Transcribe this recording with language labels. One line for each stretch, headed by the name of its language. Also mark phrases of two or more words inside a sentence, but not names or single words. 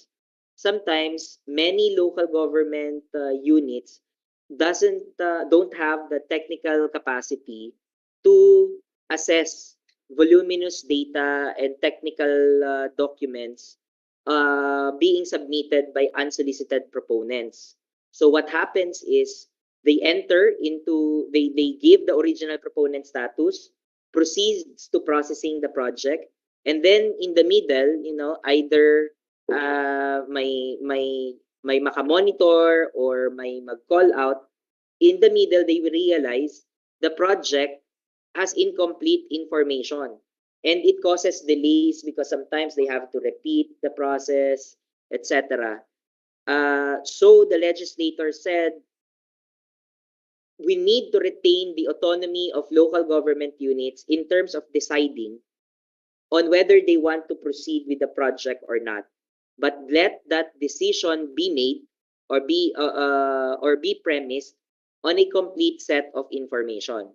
English: Sometimes many local government units don't have the technical capacity to assess voluminous data and technical documents being submitted by unsolicited proponents. So what happens is They enter into, they give the original proponent status, proceeds to processing the project, and then in the middle, either
Filipino: may makamonitor
English: or
Filipino: may mag-call out.
English: In the middle, they will realize the project has incomplete information, and it causes delays because sometimes they have to repeat the process, etc. So the legislator said we need to retain the autonomy of local government units in terms of deciding on whether they want to proceed with the project or not, but let that decision be made or be premised on a complete set of information.